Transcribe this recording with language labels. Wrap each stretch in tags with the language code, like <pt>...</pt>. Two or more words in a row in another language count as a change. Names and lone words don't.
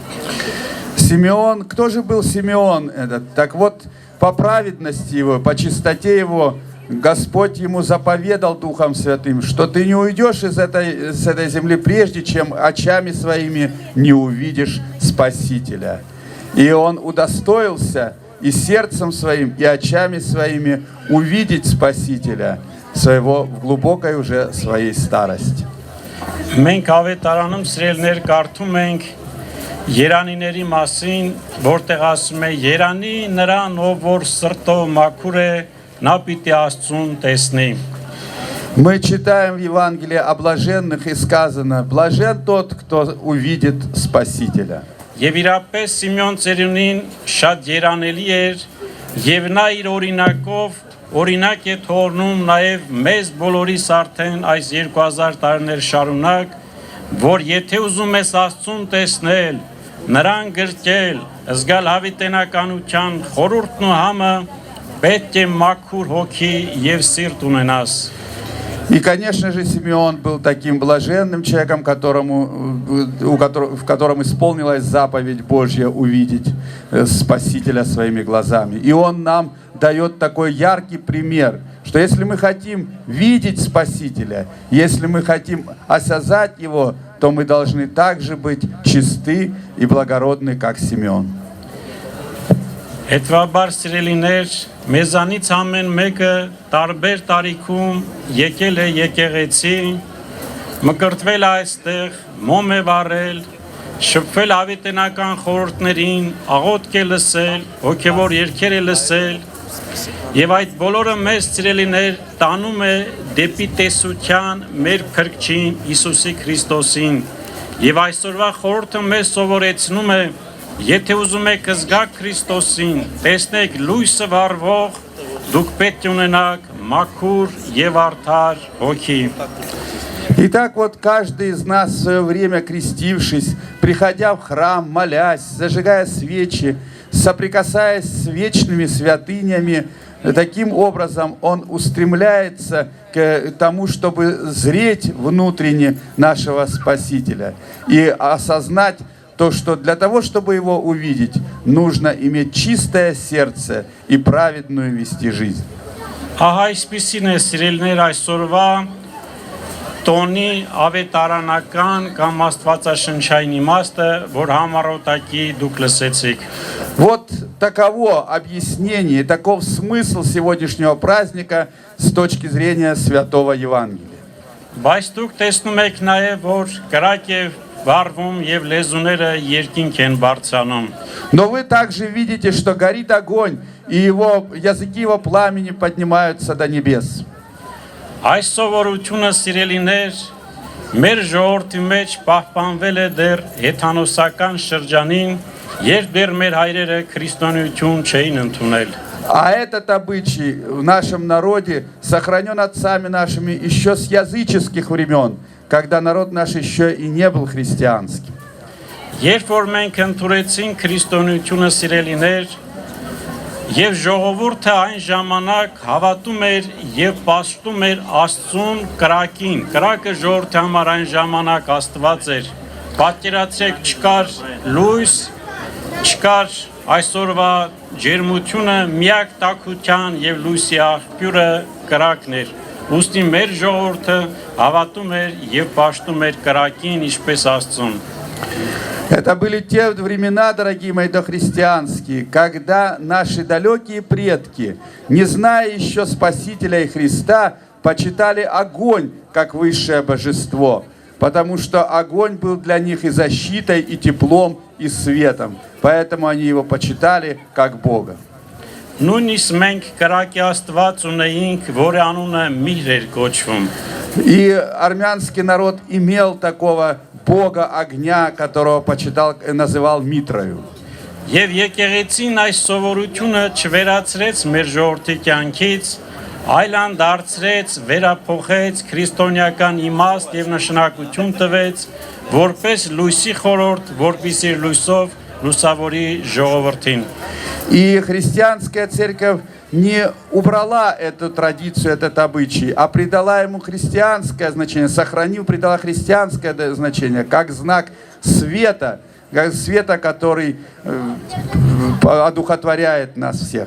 <ru>Симеон, кто же был Симеон этот? Так вот, по праведности его, по чистоте его, Господь ему заповедал Духом Святым, что ты не уйдешь с этой земли, прежде чем очами своими не увидишь Спасителя. И он удостоился и сердцем своим, и очами своими увидеть Спасителя своего в глубокой уже своей старости.</ru> <hy>Մենք ավետարանում սիրելներ կարդում ենք Երանիների մասին, որտեղ ասում է. «Երանի նրան, ով որ սրտով մաքուր է, նա պիտի Աստծուն տեսնի»։</hy> <ru>Мы читаем в Евангелии о блаженных и сказано: «Блажен тот, кто увидит Спасителя».</ru> <hy>Եվ իրապես Սիմեոն ծերունին շատ երանելի էր եւ նա իր օրինակով օրինակ է թողնում նաեւ մեզ բոլորիս արդեն այս 2000 տարիներ շարունակ, որ եթե ուզում ես Աստծուն տեսնել, նրան գրկել, զգալ հավիտենականության խորհուրդն ու համը պետք է մաքուր հոգի եւ սիրտ ունենաս։</hy> <ru>И, конечно же, Симеон был таким блаженным человеком, в котором исполнилась заповедь Божья увидеть Спасителя своими глазами. И он нам дает такой яркий пример, что если мы хотим видеть Спасителя, если мы хотим осязать Его, то мы должны также быть чисты и благородны, как Симеон.</ru> <hy>Հետվաբար սիրելիներ, մեզանից ամեն մեկը տարբեր տարիքում եկել է եկեղեցի, մկրտվել այստեղ, մոմ է վառել, շփվել հավիտենական խորհուրդներին, աղոթք է լսել, հոգևոր երգեր է լսել, եւ այդ բոլորը մեզ սիրելիներ տանում է դեպի տեսության մեր Փրկչին Հիսուսի Քրիստոսին։ Եվ այսօրվա խորհուրդը մեզ սովորեցնում է, եթե ուզում եք զգալ Քրիստոսին, տեսնեք լույսը վառվող, դուք պետք է ունենաք մաքուր եւ արդար հոգի։</hy> <ru>Итак, вот каждый из нас в свое время крестившись, приходя в храм, молясь, зажигая свечи, соприкасаясь с вечными святынями, таким образом он устремляется к тому, чтобы зреть внутренне нашего Спасителя и осознать то, что для того, чтобы его увидеть, нужно иметь чистое сердце и праведную вести жизнь.</ru> <hy>Ահա այսպիսին է սիրելիներ այսօրվա տոնի ավետարանական կամ աստվածաշնչային իմաստը, որ համառոտակի դուք լսեցիք։</hy> <ru>Вот таково объяснение, таков смысл сегодняшнего праздника с точки зрения Святого Евангелия.</ru> <hy>Բայց դուք տեսնում եք նաև, որ կրակ է վառվում եւ լեզուները երկինք են բարձրանում։</hy> <ru>Но вы также видите, что горит огонь, и языки его пламени поднимаются до небес.</ru> <hy>Այս սովորությունը սիրելիներ մեր ժողովրդի մեջ պահպանվել է դեռ հեթանոսական շրջանին, երբ դեռ մեր հայրերը քրիստոնեություն չէին ընդունել։</hy> <ru>А этот обычай в нашем народе сохранен отцами нашими еще с языческих времен, когда народ наш еще и не был христианским.</ru> <hy>Երբ որ մենք ընդունեցին քրիստոնեությունը սիրելիներ, եւ ժողովուրդը այն ժամանակ հավատում էր եւ պաշտում էր Աստծուն կրակին։ Կրակը ժողովրդի համար այն ժամանակ Աստված էր։ Պատկերացրեք, չկար լույս, չկար այսօրվա ջերմությունը, միակ տաքության եւ լույսի աղբյուրը կրակն էր։ Ուստի մեր ժողովուրդը հավատում էր եւ պաշտում էր կրակին, ինչպես Աստծուն։</hy> <ru>Это были те времена, дорогие мои дохристианские, когда наши далекие предки, не зная еще Спасителя и Христа, почитали огонь как высшее божество, потому что огонь был для них и защитой, и теплом, и светом, поэтому они его почитали как Бога.</ru> <hy>Նույնիսկ մենք կրակի Աստված ունեինք, որի անունը Միր էր կոչվում։</hy> <ru>И армянский народ имел такого Бога огня, которого называл Митрою.</ru> <hy>Եվ եկեղեցին այս սովորությունը չվերացրեց մեր ժողովրդի կյանքից, այլ անդարձրեց, վերափոխեց, քրիստոնեական իմաստ եւ նշանակություն տվեց, որպես լույսի խորհուրդ, որպեսզի լույսով լուսավորի ժողովրդին։</hy> <ru>И христианская церковь не убрала эту традицию, этот обычай, а придала ему христианское значение, придала христианское значение, как знак света, который одухотворяет нас всех.</ru>